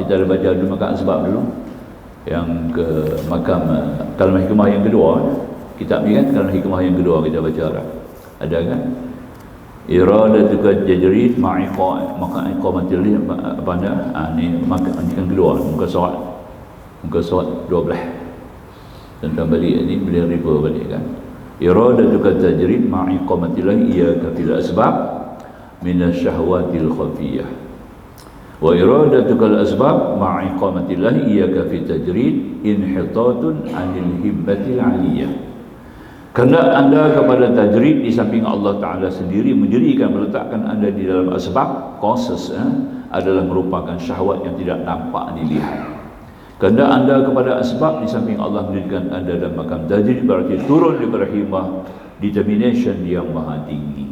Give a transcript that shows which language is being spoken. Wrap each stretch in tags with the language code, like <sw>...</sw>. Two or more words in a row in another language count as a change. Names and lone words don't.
<ms>Kita ada baca dulu makam asbab dulu. Yang ke makam kalamah hikmah yang kedua, kitab ni kan kalamah hikmah yang kedua kita baca dah. Ada kan?</ms> <ar>إرادتك التجريد مع إقامة</ar> <ms>apa anda? Ni makam yang kedua, muka surat 12. Tentang balik ni boleh refer balik kan.</ms> <ar>إرادتك التجريد مع إقامة الله إياك في الأسباب من الشهوة الخفية. وإرادتك الأسباب مع إقامة الله إياك في التجريد انحطاط عن الهمة العلية.</ar> <ms>Kerana anda kepada tajrid di samping Allah Ta'ala sendiri mendirikan, meletakkan anda di dalam asbab, causes adalah merupakan syahwat yang tidak nampak dilihat. Kerana anda kepada asbab di samping Allah mendirikan anda dalam makam tajrid, berarti turun daripada himmah determination yang maha tinggi.</ms>